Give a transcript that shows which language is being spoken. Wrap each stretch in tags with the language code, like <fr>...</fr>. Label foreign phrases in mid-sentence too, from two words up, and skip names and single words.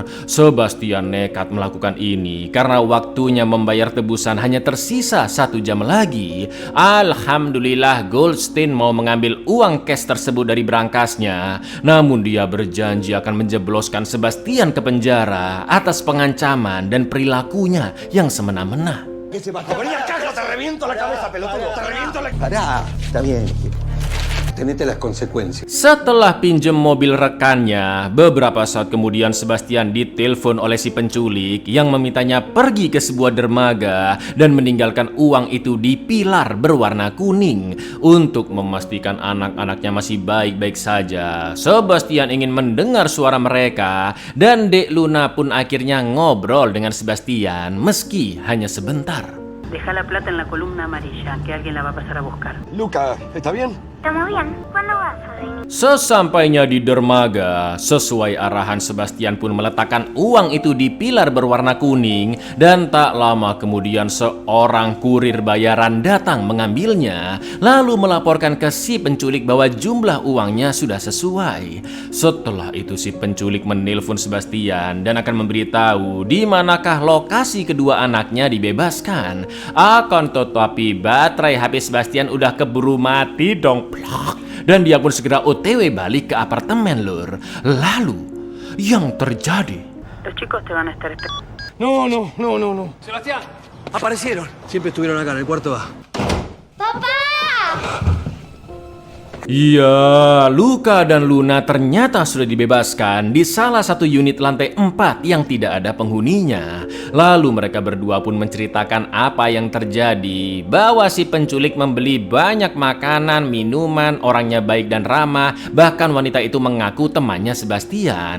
<id>Sebastian nekat melakukan ini karena waktunya membayar tebusan hanya tersisa 1 jam lagi. Alhamdulillah Goldstein mau mengambil uang cash tersebut dari brankasnya, namun dia berjanji akan menjebloskan Sebastian ke penjara atas pengancaman dan perilakunya yang semena-mena.</id> <es>Pará, está bien. Tenete las consecuencias.</es> <id>Setelah pinjem mobil rekannya, beberapa saat kemudian Sebastian ditelepon oleh si penculik yang memintanya pergi ke sebuah dermaga dan meninggalkan uang itu di pilar berwarna kuning untuk memastikan anak-anaknya masih baik-baik saja. Sebastian ingin mendengar suara mereka dan Dek Luna pun akhirnya ngobrol dengan Sebastian meski hanya sebentar.</id> <es>Deja la plata en la columna amarilla, que alguien la va a pasar a buscar. Luca, ¿está bien? ¿Estamos bien? ¿Cuándo vas, Sorini?</es> <id>Sesampainya di dermaga, sesuai arahan Sebastian pun meletakkan uang itu di pilar berwarna kuning dan tak lama kemudian seorang kurir bayaran datang mengambilnya lalu melaporkan ke si penculik bahwa jumlah uangnya sudah sesuai. Setelah itu si penculik menelpon Sebastian dan akan memberitahu di manakah lokasi kedua anaknya dibebaskan. Akan tetapi baterai HP Sebastian udah keburu mati dong. Dan dia pun segera OTW balik ke apartemen, lur. Lalu, yang terjadi...</id> <es>Los chicos te van a estar No. Sebastián, aparecieron. Siempre estuvieron acá en el cuarto A. ¡Papá!</es> <id>Iya, Luca dan Luna ternyata sudah dibebaskan di salah satu unit lantai 4 yang tidak ada penghuninya. Lalu mereka berdua pun menceritakan apa yang terjadi, bahwa si penculik membeli banyak makanan, minuman, orangnya baik dan ramah, bahkan wanita itu mengaku temannya Sebastian.</id>